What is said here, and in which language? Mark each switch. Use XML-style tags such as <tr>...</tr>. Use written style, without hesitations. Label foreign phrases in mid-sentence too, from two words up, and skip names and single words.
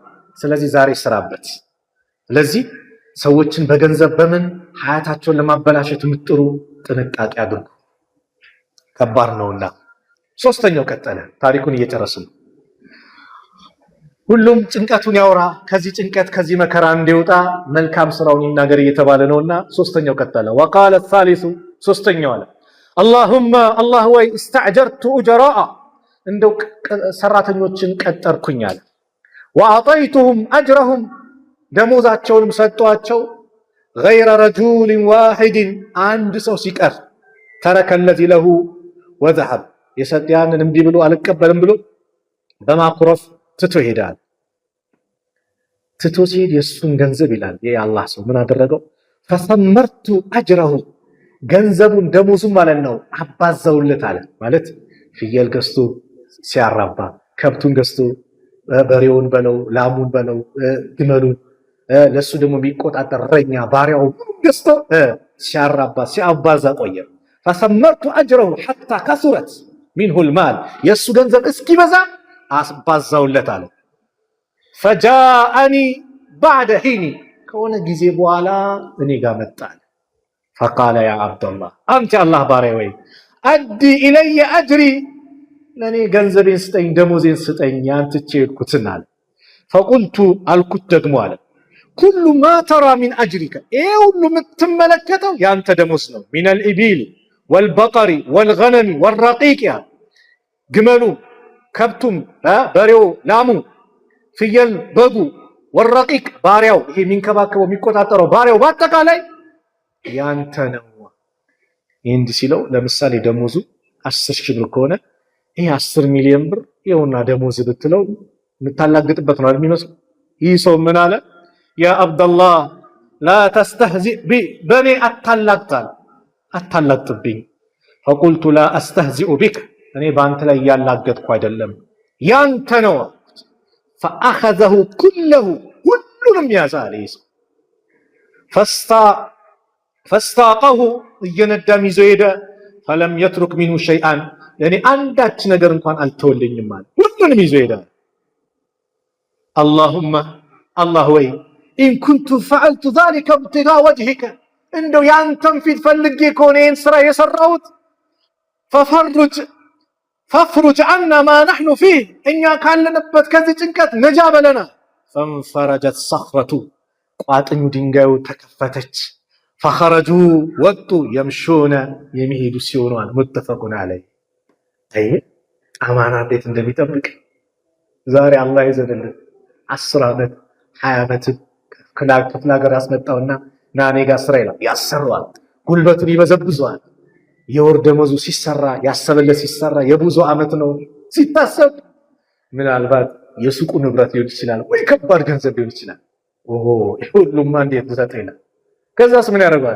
<am>ስለዚህ ዛሬ ስራበት። ስለዚህ ሰዎችን በገንዘብ በምን ሀያታቸውን ለማበላሸት የምትጥሩ ጥንቃቄ አድርጉ፣ ከባድ ነውና። ሶስተኛው ቀጠለ። ታሪኩን እየጨረስን ነው። ሁሉም ጭንቀቱን ያውራ፣ ከዚህ ጭንቀት ከዚህ መከራ እንዲወጣ መልካም ስራውን ይናገር እየተባለ ነውና ሶስተኛው ቀጠለ።</am> <ar>وقال الثالث</ar> <am>ሶስተኛው አለ</am> <ar>اللهم الله</ar> <am>ወይ</am> <ar>استأجرت أجراء</ar> <am>እንደው ሰራተኞችን ቀጠርኩኝ አለ።</am> <ar>وأعطيتهم أجرهم</ar> <am>ደሞዛቸውንም ሰጧቸው።</am> <ar>غير رجل واحد</ar> <am>አንድ ሰው ሲቀር</am> <ar>ترك الذي له وذهب</ar> <am>የሰጠያንን እምቢ ብሎ አልቀበልም ብሎ በማኩረፍ ትቶ ይሄዳል። ትቶ ሲሄድ የሱን ገንዘብ ይላል የአላህ ሰው ምን አደረገው?</am> <ar>فثمرت أجره</ar> <am>ገንዘቡን ደሞዙን ማለት ነው አባዛውለት አለ። ማለት ፍየል ገዝቶ ሲያራባ ከብቱን ገዝቶ በሬውን በለው ላሙን በለው ግመሉን ለሱ ደግሞ የሚቆጣጠር እረኛ ባሪያው ገዝቶ ሲያራባ ሲያባዛ ቆየ።</am> <ar>فثمرت أجره حتى كثرت منه المال</ar> <am>የሱ ገንዘብ እስኪበዛ አባዛውለት አለ።</am> <ar>فجاءني بعد حين</ar> <am>ከሆነ ጊዜ በኋላ እኔ ጋር መጣ።</am> <ar>فقال يا عبد الله أنت الله باري وي أدي إلي أجري لاني</ar> <am>ገንዘቤን ስጠኝ ደሞዜን ስጠኝ ያንተ ቸልኩትን አለ። فقلت አልኩት ደግሞ አለ</am> <ar>كل ما ترى من أجرك ايه</ar> <am>ሁሉ የምትመለከተው ያንተ ደሞዝ ነው።</am> <ar>من الإبل والبقر والغنم والرقيق</ar> <am>ያ ግመሉ ከብቱም በሬው ላሙ ፍየል በጉ والرقيق ባሪያው ይሄ የሚንከባከበው የሚቆጣጠረው ባሪያው በአጠቃላይ ያንተ ነው። እንዲህ ሲለው ለምሳሌ ደሞዙ 10,000 ብር ከሆነ ይሄ 10 ሚሊዮን ብር ይኸውና ደሞዝ ብትለው የምታላግጥበት ነው የሚመስለው። ይህ ሰው ምን አለ?</am> <ar>يا عبد الله لا تستهزئ بي</ar> <am>በኔ አታላግጥብኝ።</am> <ar>فقلت لا استهزئ بك</ar> <am>እኔ በአንተ ላይ ያላገጥኩ አይደለም ያንተ ነው።</am> <ar>فأخذه كله</ar> <am>ሁሉንም ያዘ አለ ሰው فاستاقه እየነዳም ይዞ ሄደ።</am> <ar>فلم يترك منه شيئا يعني</ar> <am>አንዳች ነገር እንኳን አልተወልኝም ማለት ሁሉንም ይዞ ሄደ።</am> <ar>اللهم الله</ar> <am>ወይ</am> <ar>إن كنت فعلت ذلك ابتغاء وجهك</ar> <am>እንደው ያንተን ፊት ፈልጌ ከሆነ ይህን ስራ የሰራሁት</am> <ar>فافرج عنا ما نحن فيه</ar> <am>እኛ ካለንበት ከዚህ ጭንቀት ነጃ በለና።</am> <ar>فانفرجت صخرة</ar> <am>ቋጥኙ ድንጋዩ ተከፈተች። فخرجوا ወጡ يمشون የሚሄዱ ሲሆኑ</am> <ar>متفقون عليه።</ar> <am>አማና እንዴት እንደሚጠብቅ ዛሬ አላህ ይዘንልን። 10 ዓመት 20 ዓመት ክፍለ ሀገር ያስመጣውና ና እኔ ጋር ስራ ይላል ያሰራዋል። ጉልበቱን ይበዘብዘዋል። የወር ደመወዙ ሲሰራ ያሰበለት ሲሰራ የብዙ ዓመት ነው ሲታሰብ ምናልባት የሱቁ ንብረት ሊሆን ይችላል ወይ ከባድ ገንዘብ ሊሆን ይችላል። ሁሉም እንዴት ተሰጠይና ከዛስ ምን ያደርጋል?</am>